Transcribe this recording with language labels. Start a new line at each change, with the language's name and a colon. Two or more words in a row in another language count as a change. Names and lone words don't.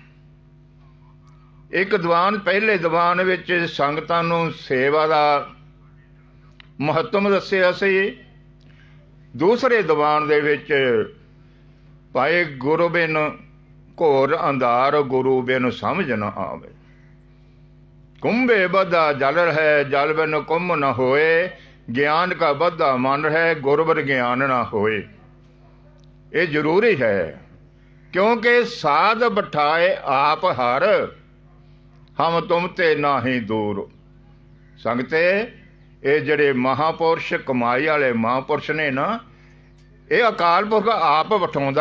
Punjabi: ਇੱਕ ਦੀਵਾਨ ਪਹਿਲੇ ਦੀਵਾਨ ਵਿੱਚ ਸੰਗਤਾਂ ਨੂੰ ਸੇਵਾ ਦਾ ਮਹੱਤਵ ਦੱਸਿਆ ਸੀ। ਦੂਸਰੇ ਦੀਵਾਨ ਦੇ ਵਿੱਚ ਭਾਈ ਗੁਰੂ ਬਿਨ ਘੋਰ ਅੰਧਾਰ ਗੁਰੂ ਬਿਨ ਸਮਝ ਨਾ ਆਵੇ।
Hindi: कुंभे बद्धा जल है जल बिन कुंभ न होए। ज्ञान का बद्धा मन है गुरबर ज्ञान न होए।
Punjabi: ਇਹ ਜ਼ਰੂਰੀ ਹੈ, ਕਿਉਂਕਿ ਸਾਧ ਬਿਠਾਏ ਆਪ ਹਰ, ਹਮ ਤੁਮ ਤੇ ਨਾਹੀ ਦੂਰ। ਸੰਗਤੇ, ਇਹ ਜਿਹੜੇ ਮਹਾਂਪੁਰਸ਼, ਕਮਾਈ ਵਾਲੇ ਮਹਾਂਪੁਰਸ਼ ਨੇ ਨਾ, ਇਹ ਅਕਾਲ ਪੁਰਖ ਆਪ ਬਿਠਾਉਂਦਾ।